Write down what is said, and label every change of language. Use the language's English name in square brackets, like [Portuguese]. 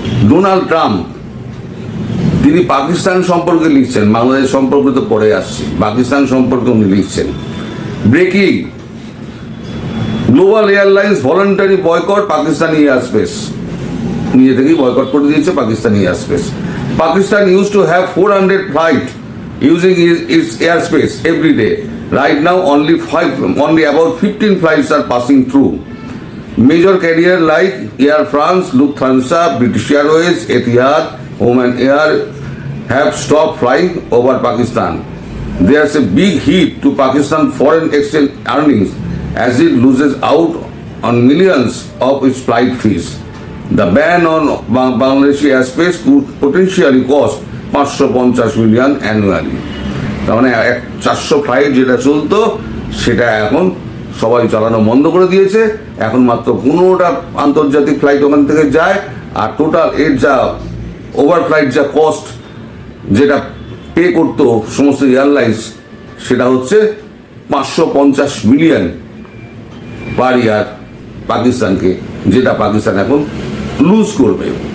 [Bangla] Donald Trump তিনি পাকিস্তান সম্পর্কে লিখছেন, বাংলাদেশ সম্পর্কে তো পরে আসছে, পাকিস্তান সম্পর্কে উনি লিখছেন। [English] breaking, global airlines voluntary boycott Pakistani air space, [Bangla] নিজে থেকেই বয়কট করে দিয়েছে Pakistani air space. [English] Pakistan use to have 400 flight using its air space every day. Right now only about 15 flights are passing through. Major carriers like Air France, Lufthansa, British Airways, Etihad, Oman Air have stopped flying over Pakistan. There's a big hit to Pakistan foreign exchange earnings as it loses out on millions of its flight fees. The ban on Bangladeshi airspace could potentially cost 550 million annually. [Bangla] তার মানে 400 flight যেটা চলতো সেটা এখন সবাই চালানো বন্ধ করে দিয়েছে। এখন মাত্র 15টা আন্তর্জাতিক ফ্লাইট ওখান থেকে যায়, আর টোটাল এর যা ওভার ফ্লাইট যা কস্ট যেটা পে করতো সমস্ত এয়ারলাইন্স, সেটা হচ্ছে 550 মিলিয়ন পার ইয়ার পাকিস্তানকে, যেটা পাকিস্তান এখন লুজ করবে।